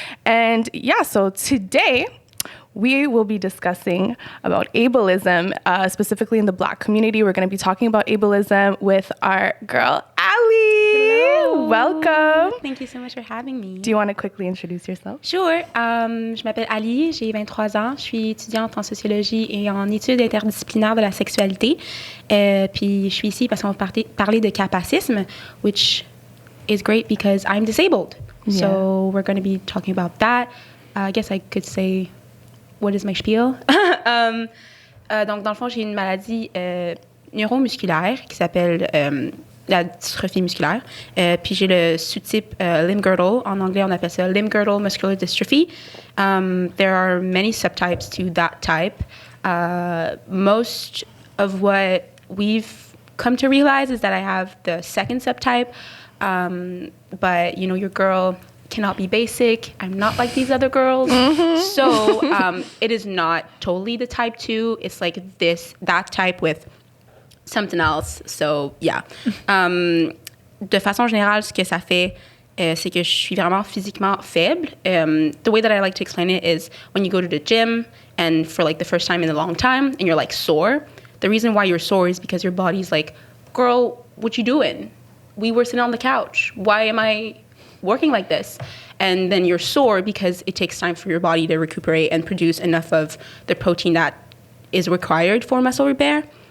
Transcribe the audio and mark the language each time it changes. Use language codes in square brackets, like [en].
[en] And yeah, so today we will be discussing about ableism, specifically in the Black community. We're going to be talking about ableism with our girl, Allie. Hello. Welcome. Thank you so much for having me. Do you want to quickly introduce yourself? Sure. [fr] Je m'appelle Allie, j'ai 23 ans. Je suis étudiante en sociologie et en études interdisciplinaires de la sexualité. Puis je suis ici parce qu'on va parler de capacisme, [en] which is great because I'm disabled. Yeah. So we're going to be talking about that. I guess I could say... What is my spiel? [fr] Donc, dans le fond, j'ai une maladie neuromusculaire qui s'appelle la dystrophie musculaire. Puis j'ai le sous-type limb-girdle. En anglais, on appelle ça limb-girdle muscular dystrophy. [en] There are many subtypes to that type. Most of what we've come to realize is that I have the second subtype. But, you know, your girl cannot be basic. I'm not like these other girls. Mm-hmm. So it is not totally the type 2. It's like that type with something else. So yeah. [fr] De façon générale, ce que ça fait, c'est que je suis vraiment physiquement faible. [en] The way that I like to explain it is when you go to the gym and for like the first time in a long time and you're like sore, the reason why you're sore is because your body's like, girl, what you doing? We were sitting on the couch. Why am I working like this? And then you're sore because it takes time for your body to recuperate and produce enough of the protein that is required for muscle repair.